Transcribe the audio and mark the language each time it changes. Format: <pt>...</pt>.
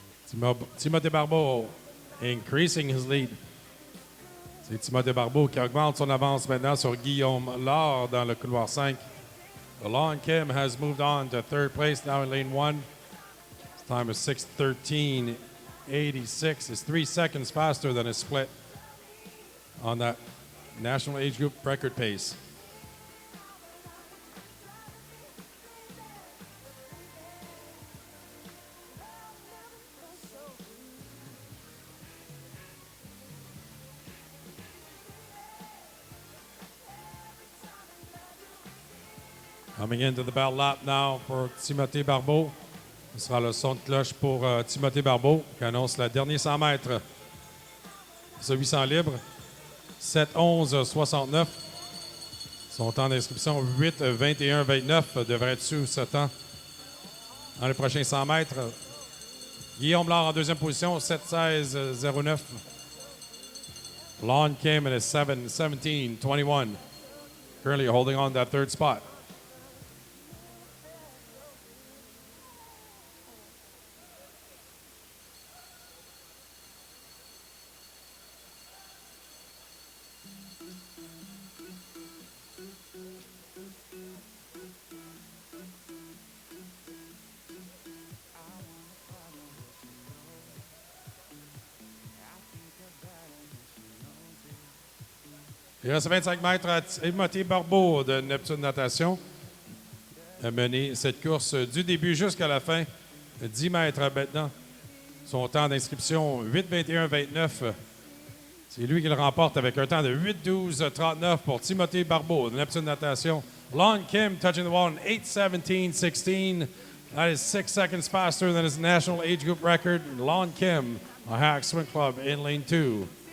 <en>Timothée Barbeau increasing his lead.</en> <fr>C'est Timothée Barbeau qui augmente son avance maintenant sur Guillaume Laure dans le couloir 5.</fr> <en>Lon Kim has moved on to third place now in lane 1. His time is 6:13.86. Is 3 seconds faster than his split on that national age group record pace. Coming into the bell lap now for Timothée Barbeau.</en> <fr>Ce sera le son de cloche pour Timothée Barbeau qui annonce le dernier 100 mètres. Ce 800 libre, 7:11.69. Son temps d'inscription, 8:21.29, devrait être sous ce temps. Dans les prochains 100 mètres, Guillaume Laure en deuxième position, 7:16.09.</fr> <en>Lon Kim in a 7:17.21. Currently holding on to that third spot.</en> <fr>Il reste 25 mètres à Timothée Barbeau de Neptune Natation a mené cette course du début jusqu'à la fin. 10 mètres maintenant. Son temps d'inscription, 8:21.29. C'est lui qui le remporte avec un temps de 8:12.39 pour Timothée Barbeau de Neptune Natation.</fr> <en>Lon Kim touching the wall in 8:17.16. That is 6 seconds faster than his national age group record. Lon Kim, a Hack Swim Club in lane 2.</en>